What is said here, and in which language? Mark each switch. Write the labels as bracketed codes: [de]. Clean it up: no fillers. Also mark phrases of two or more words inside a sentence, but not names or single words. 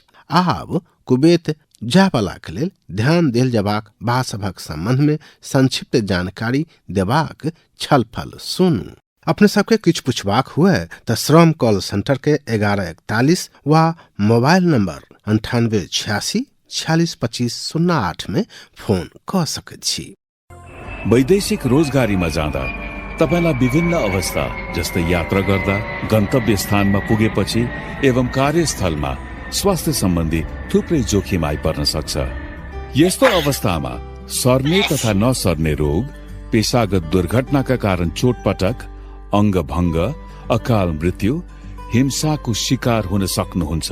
[mai] आब कुवैत जायवला के लेल ध्यान देल जबाक बात सभक संबंध में संक्षिप्त जानकारी देबाक छलफल सुनू। अपने सबके किछु पुछबाक हुए तो श्रम [en] call center [mai] के 1141 वा [en] mobile number [mai] 9886 462508 में फोन क सकैत छी। [ne] वैदेशिक रोजगारीमा जाँदा तपाईलाई विभिन्न अवस्था जस्तै यात्रा गर्दा, गन्तव्य स्थानमा पुगेपछि एवं कार्यस्थलमा स्वास्थ्य सम्बन्धी थुप्रै जोखिम आइपर्न सक्छ। यस्तो अवस्थामा सर्ने तथा नसर्ने रोग, पेशागत दुर्घटनाका कारण चोटपटक, अङ्गभङ्ग, अकाल मृत्यु, हिंसाको शिकार हुन सक्नुहुन्छ।